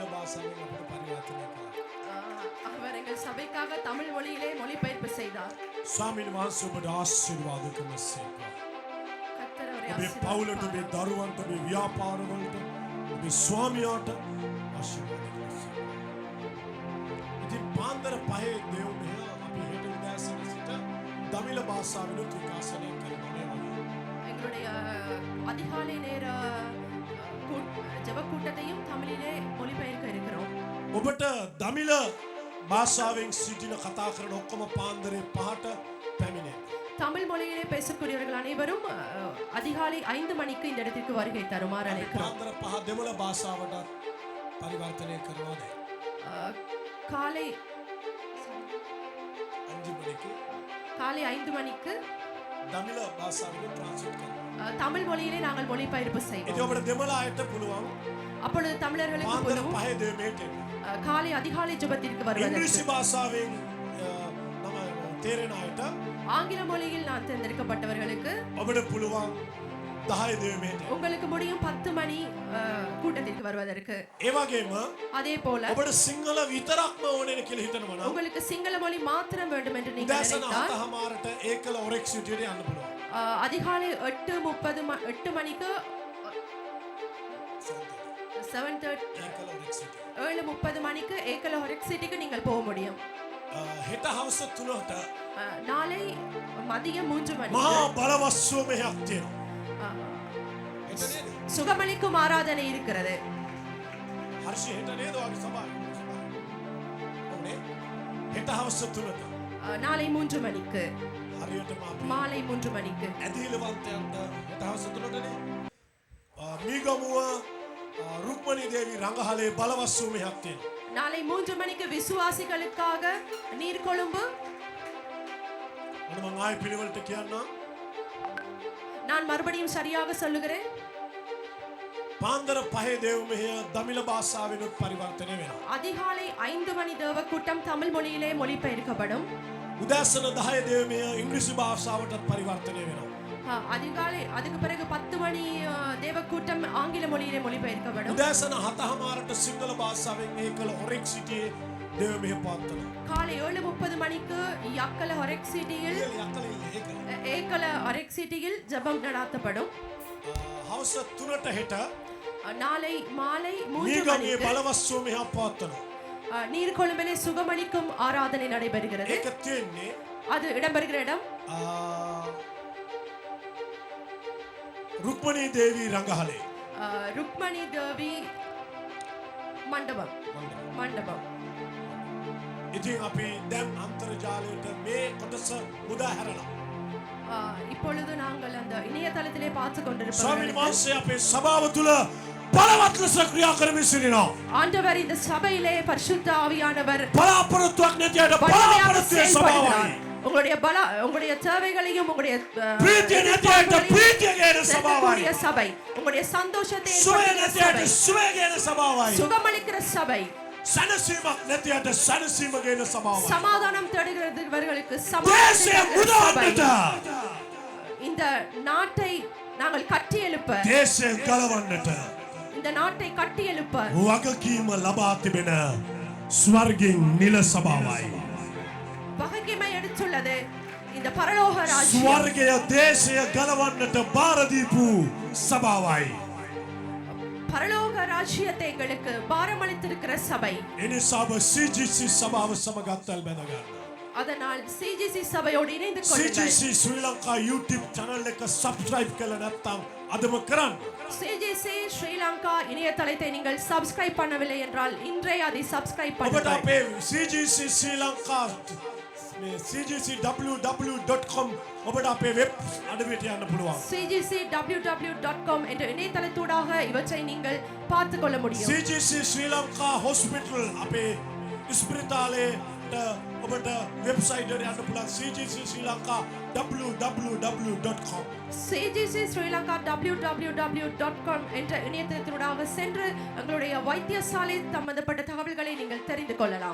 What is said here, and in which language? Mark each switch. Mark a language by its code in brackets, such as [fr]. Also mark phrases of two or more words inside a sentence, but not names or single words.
[si] භාෂාවෙන් අපිට පරිවර්තනය කළා. [ta] அவர் எங்கள் சபைக்காக தமிழ் மொழியிலே மொழிபெயர்ப்பு செய்தார். [si] ස්වාමීන් වහන්සේ ඔබට ආශිර්වාද කරනසේක. [ta] கர்த்தர் அவரை [si] ඔබේ පවුලට, ඔබේ [ta] ஆசீர்வதிப்பாராக. [si] දරුවන්ට, ඔබේ ව්‍යාපාරවලට, ඔබේ ස්වාමියාට ආශිර්වාද කරනසේක. ඉතින් පාන්දර 5 දේව මෙහෙය අපි හෙට උදෑසන සිට දමිළ භාෂාවෙන් විකාශනය කරනවා මේ වගේ. [ta] எங்களுடைய அதிகாலை நேர ஜெப கூட்டத்தையும் தமிழிலே மொழிபெயர்க்க இருக்கிறோம். [si] ඔබට දමිළ භාෂාවෙන් සිටින කතා කරන ඔක්කොම පාන්දරේ 5ට පැමිණෙන්න. [ta] தமிழ் மொழியிலே பேசக்கூடியவர்கள் அனைவரும் அதிகாலை 5 மணிக்கு இந்த இடத்திற்கு வருகை தருமாறு அழைக்கிறோம். [si] පාන්දර 5 දෙමළ භාෂාවට පරිවර්තනය කරනවා දැන්. [ta] காலை 5 மணிக்கு காலை 5 மணிக்கு [si] දමිළ භාෂාවෙන් ට්‍රාන්ස්ලේට් කරනවා. [ta] தமிழ் மொழியிலே நாங்கள் மொழிபெயர்ப்பு [si] ඒක [ta] செய்வோம். [si] ඔබට දෙමළ අයට පුළුවන් [ta] அப்பொழுது தமிழர்களுக்கு [si] පාන්දර පුළුවන් 5 දෙමේට [ta] காலை அதிகாலை ஜெபத்திற்கு வருவதற்கு. [si] ඉංග්‍රීසි භාෂාවෙන් නම තේරෙන අයට [ta] ஆங்கில மொழியில் நான் தேர்ந்தெடுக்கப்பட்டவர்களுக்கு [si] ඔබට පුළුවන් 10 දෙමේට. [ta] உங்களுக்கு முடியும் 10 மணி கூட்டத்திற்கு வருவதற்கு. [si] ඒ වගේම [ta] அதே போல [si] ඔබට සිංහල විතරක්ම ඕනේ කියලා හිතනවා නම් [ta] உங்களுக்கு சிங்கள மொழி மாத்திரம் வேண்டும் என்று நீங்கள் [si] උදෑසන [ta] நினைத்தால் [si] 7:00ට ඒකල ඔරෙක්ස් සිටියට යන්න පුළුවන්. [ta] அதிகாலை 8 மணிக்கு 7:30 [si] ඒකල ඔරෙක්ස් සිටිය. [ta] 7:30 மணிக்கு ஏக்கல ஹொரெக் சிட்டிக்கு நீங்கள் போக முடியும். [si] හෙට හවස 3ට [ta] நாளை மதியம் 3 மணிக்கு [si] මහා බලවත් සුවමයක් තියෙනවා. හෙට නේද? [ta] சுகமளிக்கும் ஆராதனை இருக்கிறது. [si] හර්ෂ හෙට නේද ඔයාගේ සභාවේ? ඔව්නේ. හෙට හවස 3ට [ta] நாளை 3 மணிக்கு [si] හරියටම අපි [ta] மாலை 3 மணிக்கு [si] ඇදහිලවන්තයන්ට හෙට හවස 3ටනේ මීගමුව රුක්මනී දේවී රංගහලේ බලවත් සුවමයක් තියෙනවා. [ta] நாளை 3 மணிக்கு விசுவாசிகளுக்காக நீர்கொழும்பு. [si] මොන මං ආයෙ පිළිවෙලට කියන්නම්. [ta] நான் மறுபடியும் சரியாக சொல்லுகிறேன். [si] පාන්දර 5 දේව මෙහෙය දමිළ භාෂාවෙන් පරිවර්තනය වෙනවා. [ta] அதிகாலை 5 மணி தேவ கூட்டம் தமிழ் மொழியிலே மொழிபெயர்க்கப்படும். [si] උදෑසන 10 දේව මෙහෙය ඉංග්‍රීසි භාෂාවටත් පරිවර්තනය වෙනවා. [ta] அதிகாலை அதுக்கு பிறகு 10 மணி தேவ கூட்டம் ஆங்கில மொழியிலே மொழிபெயர்க்கப்படும். [si] උදෑසන 7:00ට සිංහල භාෂාවෙන් ඒකල ඔරෙක් සිටියේ දේව මෙහෙය පවත්වනවා. [ta] காலை 7:30 மணிக்கு யக்கல ஹொரெக் சிட்டியில் ஏக்கல ஹொரெக் சிட்டியில் ஜெபம் நடாத்தப்படும். [si] හවස 3ට හෙට [ta] நாளை மாலை 3 [si] මීගමුවේ [ta] மணிக்கு [si] බලවත් සුවමයක් පවත්වනවා. [ta] நீர்கொழும்பிலே சுகமளிக்கும் ஆராதனை நடைபெறுகிறது. [si] ඒක තියෙන්නේ [ta] அது இடம்பெறுகிற இடம் [si] රුක්මනී දේවී රංගහලේ. [ta] ருக்மணி தேவி மண்டபம். [si] ඉතින් අපි දැන් අන්තර්ජාලයට මේ කොටස මුදා හැරලා [ta] இப்பொழுது நாங்கள் அந்த இணையதளத்திலே பார்த்து [si] ස්වාමීන් [ta] கொண்டிருப்போம். [si] වහන්සේ අපේ සභාව තුළ බලවත් ලෙස ක්‍රියා කරමින් සිටිනවා. [ta] ஆண்டவர் இந்த சபையிலே பரிசுத்த ஆவியானவர் [si] බලාපොරොත්තුවක් නැතිවට [ta] வல்லமையாக [si] බලාපොරොත්තුවේ [ta] செயல்படுகிறார். [si] සභාවයි. [ta] உங்களுடைய தேவைகளையும் உங்களுடைய [si] ප්‍රීතිය නැතිවට ප්‍රීතිය ගේන [ta] செலுத்தக்கூடிய [si] සභාවයි. [ta] சபை, உங்களுடைய சந்தோஷத்தை [si] සුවය [ta] ஏற்படுத்துகிற [si] නැතිවට [ta] சபை, [si] සුවය ගේන සභාවයි. [ta] சுகமளிக்கிற சபை, [si] සැනසීමක් නැතිවට සැනසීම ගේන සභාවයි. [ta] சமாதானம் தேடுகிறவர்களுக்கு [si] දේශය [ta] சமாதானம் [si] මුදවන්නට [ta] இந்த நாட்டை நாங்கள் கட்டி எழுப்ப, [si] දේශය ගලවන්නට [ta] இந்த நாட்டை கட்டி எழுப்ப [si] වගකීම ලබා තිබෙන ස්වර්ගින් නිල සභාවයි. [ta] வகைமை எடுத்துள்ளது இந்த பரலோக ராஜ்யம். [si] ස්වර්ගය දේශය ගලවන්නට බාර දීපු සභාවයි. [ta] பரலோக ராஜ்யத்தை எங்களுக்கு பாரமளித்திருக்கிற சபை. [si] එනිසා ඔබ CGC සභාව සමග අත්වැල් බැඳ ගන්න. [ta] அதனால் சிஜிசி சபையோடு இணைந்து கொள்ளுங்கள். [si] CGC ශ්‍රී ලංකා YouTube channel එක subscribe කළ නැත්නම් අදම කරන්න. [ta] சிஜிசி ஸ்ரீலங்கா இணையதளத்தை நீங்கள் சப்ஸ்கிரைப் பண்ணவில்லை என்றால் இன்றைய அதை சப்ஸ்கிரைப் [si] ඔබට [ta] பண்ணுங்கள். [si] අපේ CGC ශ්‍රී ලංකා මේ cgcww.com ඔබට අපේ වෙබ් අඩවියට යන්න පුළුවන්. [ta] cgcww.com என்ற இணையதளத்தூடாக இவற்றை நீங்கள் பார்த்து கொள்ள முடியும். [si] CGC ශ්‍රී ලංකා hospital අපේ ස්පිරිතාලයට ඔබට වෙබ්සයිට් එකට යන්න පුළුවන්. CGC ශ්‍රී ලංකා www.com [ta] சிஜிசி ஸ்ரீலங்கா www.com என்ற இணையதளத்தினூடாக சென்று எங்களுடைய வைத்தியசாலை சம்பந்தப்பட்ட தகவல்களை நீங்கள் தெரிந்து கொள்ளலாம்.